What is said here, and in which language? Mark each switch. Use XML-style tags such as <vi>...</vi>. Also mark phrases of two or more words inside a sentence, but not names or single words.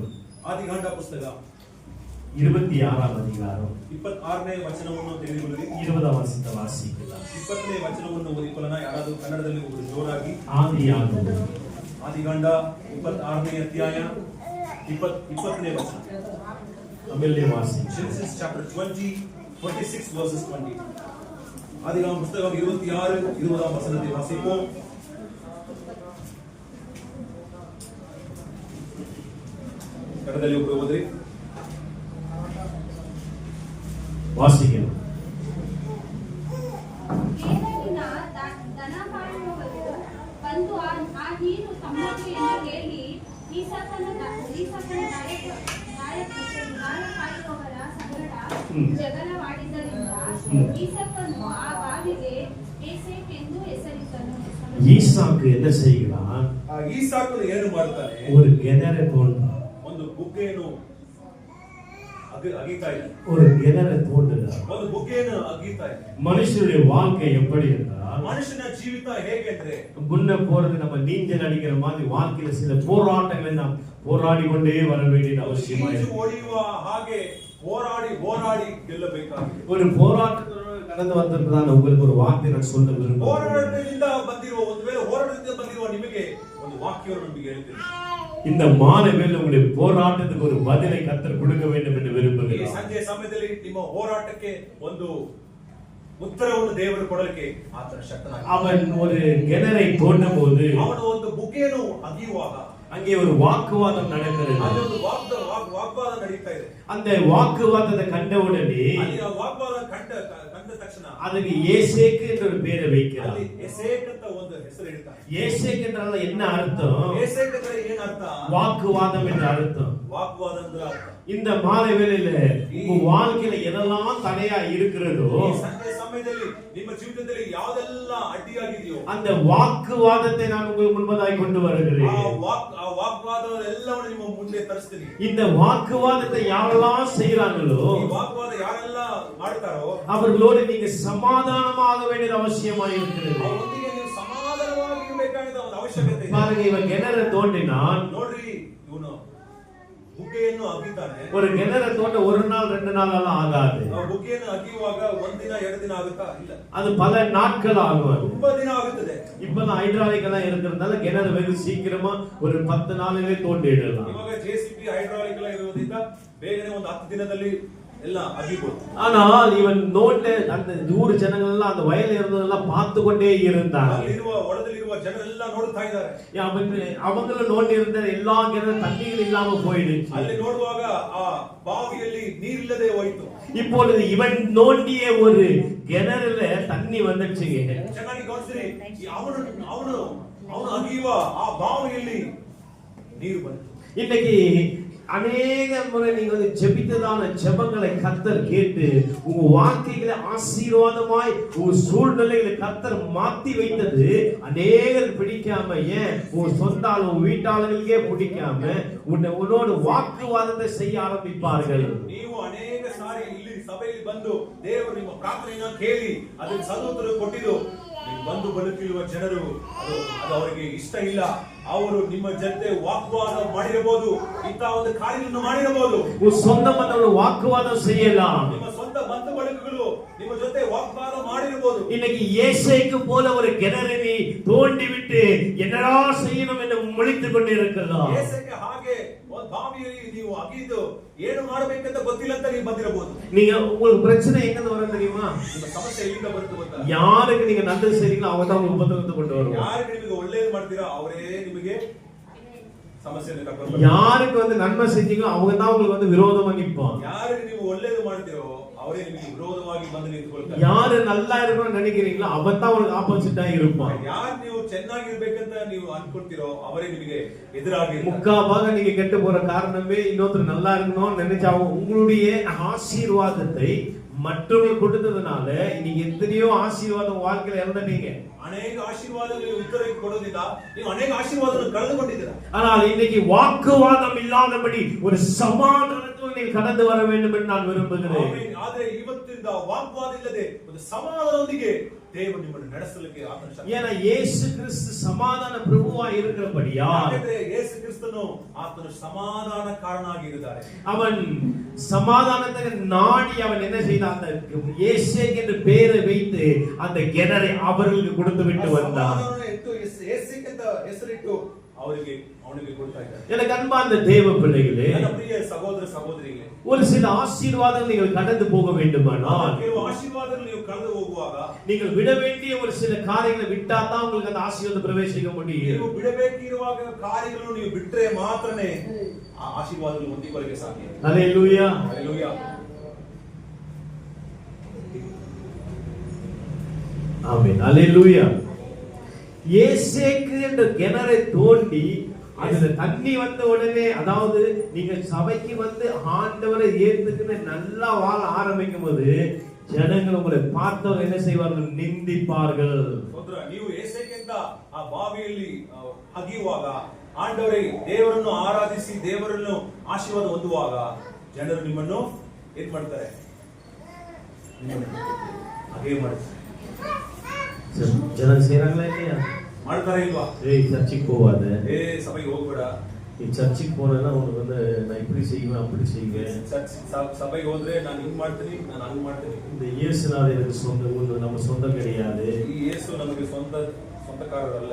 <kn>ಆದಿಕಾಂಡ ಪುಸ್ತಕ</kn> <ta>26ஆம் அதிகாரம்</ta> <kn>26ನೇ ವಚನವನ್ನು ತೆಗೆದುಕೊಳ್ಳಿ.</kn> <ta>20ஆம் வசனத்தை வாசிக்கலாம்.</ta> <kn>20ನೇ ವಚನವನ್ನು ಓದಿಕೊಳ್ಳೋಣ. ಯಾರಾದರೂ ಕನ್ನಡದಲ್ಲಿ ಒಬ್ಬರು ಜೋರಾಗಿ.</kn> <ta>ஆதியாகமம்</ta> <kn>ಆದಿಕಾಂಡ 26ನೇ ಅಧ್ಯಾಯ 20ನೇ ವಚನ.</kn> <ta>தமிழிலே வாசிக்கலாம்.</ta> <en>Genesis chapter 26 verses 20.</en> <ta>ஆதிகாமம் புத்தகம் 26 20ஆம் வசனத்தை வாசிப்போம்.</ta> <kn>கன்னடದಲ್ಲಿ ಒಬ್ಬರು ಓದ್ರಿ.</kn> <ta>வாசிக்கலாம்.</ta> <kn>ಏನೇನಿನ ದನಪಾಲುವವರು ಬಂದು ಆ ನೀರು ತಮ್ಮದು ಎಂದು ಹೇಳಿ ಈಸಾಕನ ದಾಯಕಾಯುವವರ ಸಂಗಡ ಜಗಳವಾಡಿದ್ದರಿಂದ ಈಸಾಕನು ಆ ಬಾವಿಗೆ ಏಸೆಕ್ ಎಂದು ಹೆಸರಿಟ್ಟನು.</kn> <ta>ஈசாக்கு என்ன செய்கிறான்?</ta> <kn>ಈಸಾಕನು ಏನು ಮಾಡ್ತಾನೆ?</kn> <ta>ஒரு கிணறை தோண்டுறான்.</ta> <kn>ಒಂದು ಬುಗ್ಗೆಯನ್ನು ಅಗೀತಾ ಇದೆ.</kn> <ta>ஒரு கிணறை தோண்டுகிறான்.</ta> <kn>ಒಂದು ಬುಗ್ಗೆಯನ್ನು ಅಗೀತಾ ಇದೆ.</kn> <ta>மனுஷனுடைய வாழ்க்கை எப்படி என்றால்,</ta> <kn>ಮನುಷ್ಯನ ಜೀವಿತ ಹೇಗೆ ಅಂದ್ರೆ,</kn> <ta>முன்ன போறது நம்ம நீஞ்சல் அடிக்கிற மாதிரி வாழ்க்கையில சில போராட்டங்களை நாம் போராடி கொண்டே வர வேண்டியது அவசியமா</ta> <kn>ಈಜು</kn> <ta>இருக்கு.</ta> <kn>ಹೊಡೆಯುವ ಹಾಗೆ ಹೋರಾಡಿ ಹೋರಾಡಿ ಗೆಲ್ಲಬೇಕಾಗಿದೆ.</kn> <ta>ஒரு போராட்டத்தோட கடந்து வந்திருக்கிறதான உங்களுக்கு ஒரு வார்த்தை நான் சொல்ல விரும்புகிறேன்.</ta> <kn>ಹೋರಾಟದಿಂದ ಬಂದಿರುವ ಒಂದು ವೇಳೆ ಹೋರಾಟದಿಂದ ಬಂದಿರುವ ನಿಮಗೆ ಒಂದು ವಾಕ್ಯವನ್ನು ನಿಮಗೆ ಹೇಳ್ತೀನಿ.</kn> <ta>இந்த மாலை வேளை உங்களுடைய போராட்டத்துக்கு ஒரு பதிலை கர்த்தர் கொடுக்க வேண்டும் என்று</ta> <kn>ಈ</kn> <ta>விரும்புகிறேன்.</ta> <kn>ಸಂಜೆ ಸಮಯದಲ್ಲಿ ನಿಮ್ಮ ಹೋರಾಟಕ್ಕೆ ಒಂದು ಉತ್ತರವನ್ನು ದೇವರು ಕೊಡಲಿಕ್ಕೆ ಆತನ ಶಕ್ತನಾಗಿದ್ದಾನೆ.</kn> <ta>அவன் ஒரு கிணறை தோண்டும் போது</ta> <kn>ಅವನು ಒಂದು ಬುಗ್ಗೆಯನ್ನು ಅಗಿಯುವಾಗ</kn> <ta>அங்கே ஒரு வாக்குவாதம் நடக்கிறது.</ta> <kn>ಅಲ್ಲಿ ಒಂದು ವಾಗ್ವಾದ ನಡೀತಾ ಇದೆ.</kn> <ta>அந்த வாக்குவாதத்தை கண்டவுடனே</ta> <kn>ಅಲ್ಲಿ ಆ ವಾಗ್ವಾದ ಕಂಡ ತಕ್ಷಣ</kn> <ta>அதுக்கு ஏசேக்கு என்ற ஒரு பேரை வைக்கிறார்.</ta> <kn>ಅಲ್ಲಿ ಎಸೇಕ್ ಅಂತ ಒಂದು ಹೆಸರು ಇಡ್ತಾರೆ.</kn> <ta>ஏசேக்கு என்றால் என்ன அர்த்தம்?</ta> <kn>ಎಸೇಕ್ ಅಂದ್ರೆ ಏನು ಅರ್ಥ?</kn> <ta>வாக்குவாதம் என்ற அர்த்தம்.</ta> <kn>ವಾಗ್ವಾದ ಅಂದ್ರೆ ಅರ್ಥ.</kn> <ta>இந்த மாலை வேளையில உங்க வாழ்க்கையில எதெல்லாம் தடையா இருக்கிறதோ</ta> <kn>ಈ ಸಂಜೆ ಸಮಯದಲ್ಲಿ ನಿಮ್ಮ ಜೀವಿತದಲ್ಲಿ ಯಾವುದೆಲ್ಲ ಅಡ್ಡಿಯಾಗಿದೆಯೋ</kn> <ta>அந்த வாக்குவாதத்தை நான் உங்களுக்கு முன்பதாய் கொண்டு வருகிறேன்.</ta> <kn>ಆ ವಾಗ್ವಾದವನ್ನೆಲ್ಲವನ್ನು ನಿಮ್ಮ ಮುಂದೆ ತರಿಸ್ತೀನಿ.</kn> <ta>இந்த வாக்குவாதத்தை யாரெல்லாம் செய்யறாங்களோ</ta> <kn>ಈ ವಾಗ್ವಾದ ಯಾರೆಲ್ಲ ಮಾಡ್ತಾರೋ</kn> <ta>அவர்களோடு நீங்க சமாதானமாக வேண்டிய அவசியமாக இருக்கிறது.</ta> <kn>ಅವರೊಂದಿಗೆ ನೀವು ಸಮಾಧಾನವಾಗಿ ಇರಬೇಕಾದ ಒಂದು ಅವಶ್ಯಕತೆ ಇದೆ.</kn> <ta>பாருங்க, இவன் கிணறு தோண்டினான்.</ta> <kn>ನೋಡ್ರಿ, ಇವನು ಬುಗ್ಗೆಯನ್ನು ಅಗಿತಾನೆ.</kn> <ta>ஒரு கிணறு தோண்ட ஒரு நாள் 2 நாள் எல்லாம் ஆகாது.</ta> <kn>ಆ ಬುಗ್ಗೆಯನ್ನು ಅಗಿಯುವಾಗ ಒಂದಿನ 2 ದಿನ ಆಗುತ್ತಾ? ಇಲ್ಲ,</kn> <ta>அது பல நாட்கள் ஆகும்.</ta> <kn>ತುಂಬಾ ದಿನ ಆಗುತ್ತದೆ.</kn> <ta>இப்பதான் ஹைட்ராலிக் எல்லாம் இருக்கிறதுனால கிணறு வெகு சீக்கிரமா ஒரு 10 நாளிலே தோண்டிடலாம்.</ta> <kn>ಇವಾಗ ಜೆಸಿಬಿ ಹೈಡ್ರಾಲಿಕ್ ಎಲ್ಲ ಇರೋದ್ರಿಂದ ಬೇಗನೆ ಒಂದು 10 ದಿನದಲ್ಲಿ ಎಲ್ಲ ಅಗಿಬಹುದು.</kn> <ta>ஆனால் இவன் நோண்ட அந்த ஊர் ஜனங்கள் எல்லாம் அந்த வயல்ல இருந்ததெல்லாம் பார்த்து கொண்டே இருந்தாங்க.</ta> <kn>ಅಲ್ಲಿರುವ ಒಳದಲ್ಲಿರುವ ಜನರೆಲ್ಲ ನೋಡ್ತಾ ಇದ್ದಾರೆ.</kn> <ta>அவங்கள நோண்டி இருந்த எல்லா கிணறு தண்ணீர் இல்லாம போயிடுச்சு.</ta> <kn>ಅಲ್ಲಿ ನೋಡುವಾಗ ಆ ಬಾವಿಯಲ್ಲಿ ನೀರಿಲ್ಲದೆ ಹೋಯಿತು.</kn> <ta>இப்பொழுது இவன் நோண்டிய ஒரு கிணறுல தண்ணி வந்துச்சுங்க.</ta> <kn>ಚೆನ್ನಾಗಿ ಗಮನಿಸಿರಿ, ಅವನು ಅಗಿಯುವ ಆ ಬಾವಿಯಲ್ಲಿ ನೀರು ಬಂತು.</kn> <ta>இன்னைக்கு அநேக முறை நீங்க வந்து ஜெபித்ததான ஜெபங்களை கர்த்தர் கேட்டு உங்க வாழ்க்கையில ஆசீர்வாதமாய் உங்க சூழ்நிலைகளை கர்த்தர் மாத்தி வைத்தது அநேகர் பிடிக்காம, ஏன் உங்க சொந்த உங்க வீட்டாளர்களுக்கே பிடிக்காம உன்னோட வாக்குவாதத்தை செய்ய ஆரம்பிப்பார்கள்.</ta> <kn>ನೀವು ಅನೇಕ ಸಾರಿ ಇಲ್ಲಿ ಸಭೆಯಲ್ಲಿ ಬಂದು ದೇವರು ನಿಮ್ಮ ಪ್ರಾರ್ಥನೆಯನ್ನು ಕೇಳಿ ಅದಕ್ಕೆ ಸದುತ್ತರ ಕೊಟ್ಟಿದ್ದು ನೀವು ಬಂದು ಬದುಕಿರುವ ಜನರು ಅದು ಅವರಿಗೆ ಇಷ್ಟ ಇಲ್ಲ. ಅವರು ನಿಮ್ಮ ಜೊತೆ ವಾಗ್ವಾದ ಮಾಡಿರಬಹುದು, ಇಂಥ ಒಂದು ಕಾರ್ಯವನ್ನು ಮಾಡಿರಬಹುದು.</kn> <ta>சொந்த மத்தோட வாக்குவாதம் செய்யலாம்.</ta> <kn>ನಿಮ್ಮ ಸ್ವಂತ ಬಂಧು ಬಳಗಗಳು ನಿಮ್ಮ ಜೊತೆ ವಾಗ್ವಾದ ಮಾಡಿರಬಹುದು.</kn> <ta>இன்னைக்கு ஏசேக்கு போல ஒரு கிணறை நீ தோண்டி விட்டு என்னடா செய்யணும் என்று முழித்துக் கொண்டு இருக்கலாம்.</ta> <kn>ಏಸಕ್ಕೆ ಹಾಗೆ ಒಂದು ಬಾವಿಯಲ್ಲಿ ನೀವು ಅಗಿದು ಏನು ಮಾಡಬೇಕಂತ ಗೊತ್ತಿಲ್ಲ ಅಂತ ನೀವು ಬಂದಿರಬಹುದು.</kn> <ta>நீங்க உங்களுக்கு பிரச்சனை எங்க இருந்து வரும் தெரியுமா?</ta> <kn>ನಿಮ್ಮ ಸಮಸ್ಯೆ ಎಲ್ಲಿಂದ ಬರುತ್ತೆ ಗೊತ್ತಾ?</kn> <ta>யாருக்கு நீங்க நல்லது செய்றீங்களோ அவங்க தான் உங்களுக்கு உபத்திரவத்தை கொண்டு வருவாங்க.</ta> <kn>ಯಾರಿಗೆ ನಿಮಗೆ ಒಳ್ಳೆಯದು ಮಾಡ್ತೀರಾ ಅವರೇ ನಿಮಗೆ ಸಮಸ್ಯೆಯನ್ನು ಕರ್ಕೊಂಡು ಬರ್ತಾರೆ.</kn> <ta>யாருக்கு வந்து நன்மை செஞ்சீங்களோ அவங்க தான் உங்களுக்கு வந்து விரோதமா நிப்பாங்க.</ta> <kn>ಯಾರಿಗೆ ನೀವು ಒಳ್ಳೆಯದು ಮಾಡ್ತೀರೋ ಅವರೇ ನಿಮಗೆ ವಿರೋಧವಾಗಿ ಬಂದು ನಿಂತುಕೊಳ್ತಾರೆ.</kn> <ta>யாரு நல்லா இருக்கணும்னு நினைக்கிறீங்களோ அவன் தான் உங்களுக்கு ஆப்போசிட்டா இருப்பான்.</ta> <kn>ಯಾರು ನೀವು ಚೆನ್ನಾಗಿರ್ಬೇಕಂತ ನೀವು ಅನ್ಕೊಳ್ತೀರೋ ಅವರೇ ನಿಮಗೆ ಎದುರಾಗಿ.</kn> <ta>முக்காவாக நீங்க கெட்டு போற காரணமே இன்னொருத்தர் நல்லா இருக்கணும்னு நினைச்சா உங்களுடைய ஆசீர்வாதத்தை மற்றவங்களுக்கு கொடுத்ததுனால நீங்க எத்தனையோ ஆசீர்வாதம் வாழ்க்கையில இழந்தீங்க.</ta> <kn>ಅನೇಕ ಆಶೀರ್ವಾದಗಳಿಗೆ ಉತ್ತರ ಕೊಡೋದಿಲ್ಲ, ನೀವು ಅನೇಕ ಆಶೀರ್ವಾದಗಳನ್ನು ಕಳೆದುಕೊಂಡಿದ್ದೀರಾ.</kn> <ta>ஆனால் இன்னைக்கு வாக்குவாதம் இல்லாதபடி ஒரு சமாதானத்தோடு நீ கடந்து வர வேண்டும் என்று நான் விரும்புகிறேன்.</ta> <kn>ಆದರೆ ಇವತ್ತಿಂದ ವಾಗ್ವಾದ ಇಲ್ಲದೆ ಒಂದು ಸಮಾಧಾನದೊಂದಿಗೆ ದೇವರು ನಿಮ್ಮನ್ನು ನಡೆಸಲಿಕ್ಕೆ ಆತನ ಶಕ್ತಿ.</kn> <ta>ஏன்னா இயேசு கிறிஸ்து சமாதான பிரபுவா இருக்கிறபடியா</ta> <kn>ಯೇಸು ಕ್ರಿಸ್ತನು ಆತನು ಸಮಾಧಾನ ಕಾರಣನಾಗಿ ಇದ್ದಾರೆ.</kn> <ta>அவன் சமாதானத்தை நாடி அவன் என்ன செய்தான்? அந்த ஏசேக்கு என்று பெயரை வைத்து அந்த கிணறை அவர்களுக்கு கொடுத்து விட்டு வந்தான்.</ta> <kn>ಹೆಸರಿಟ್ಟು ಅವನಿಗೆ ಕೊಡ್ತಾ ಇದ್ದಾರೆ.</kn> <ta>எனக்கு அன்பார்ந்த தேவ பிள்ளைகளே,</ta> <kn>ನನ್ನ ಪ್ರಿಯ ಸಹೋದರ ಸಹೋದರಿಗಳೇ,</kn> <ta>ஒரு சில ஆசீர்வாதங்கள் நீங்கள் கடந்து போக வேண்டுமானால்</ta> <kn>ಕೆಲವು ಆಶೀರ್ವಾದಗಳು ನೀವು ಕಳೆದು ಹೋಗುವಾಗ</kn> <ta>நீங்கள் விட வேண்டிய ஒரு சில காரியங்களை விட்டா தான் உங்களுக்கு அந்த ஆசீர்வாதம் பிரவேசிக்க முடியும்.</ta> <kn>ನೀವು ಬಿಡಬೇಕಿರುವಾಗ ಕಾರ್ಯಗಳನ್ನು ನೀವು ಬಿಟ್ಟರೆ ಮಾತ್ರನೇ ಆ ಆಶೀರ್ವಾದಗಳು ಹೊಂದಿಕೊಳ್ಳಕ್ಕೆ ಸಾಧ್ಯ.</kn> <ta>ஹல்லேலூயா,</ta> <kn>ಹಲ್ಲೆಲೂಯಾ.</kn> <ta>ஆமென், ஹல்லேலூயா. ஏசேக்கு என்ற கிணறை தோண்டி அதுல தண்ணி வந்த உடனே, அதாவது நீங்க சபைக்கு வந்து ஆண்டவரை ஏத்துக்கிட்டு நல்லா வாழ ஆரம்பிக்கும் போது ஜனங்கள் உங்களை பார்த்தவங்க என்ன செய்வார்கள்? நிந்திப்பார்கள்.</ta> <kn>ನೀವು ಏಸೇಕಿಂದ ಆ ಬಾವಿಯಲ್ಲಿ ಅಗಿಯುವಾಗ, ಆಂಡವರೇ ದೇವರನ್ನು ಆರಾಧಿಸಿ ದೇವರನ್ನು ಆಶೀರ್ವಾದ ಹೊಂದುವಾಗ ಜನರು ನಿಮ್ಮನ್ನು ಏನ್ ಮಾಡ್ತಾರೆ? ಹಾಗೆ ಮಾಡ್ತಾರೆ.</kn> <ta>ஜனம் செய்றாங்களா இல்லையா?</ta> <kn>ಮಾಡ್ತಾರೆ ಇಲ್ವಾ?</kn> <ta>சர்ச்சுக்கு போவாத,</ta> <kn>ಸಭೆಗೆ ಹೋಗ್ಬೇಡ,</kn> <ta>நீ சர்ச்சுக்கு போனா உனக்கு வந்து நான் இப்படி செய்வேன் அப்படி செய்வேன்,</ta> <kn>ಸಭೆಗೆ ಹೋದ್ರೆ ನಾನು ಹಿಂಗ್ ಮಾಡ್ತೀನಿ, ನಾನು ಹಂಗ್ ಮಾಡ್ತೀನಿ.</kn> <ta>இந்த இயேசுநாதர் எனக்கு சொந்த நம்ம சொந்தம் கிடையாது.</ta> <kn>ಈ ಯೇಸು ನಮಗೆ ಸ್ವಂತಕಾರರಲ್ಲ,</kn>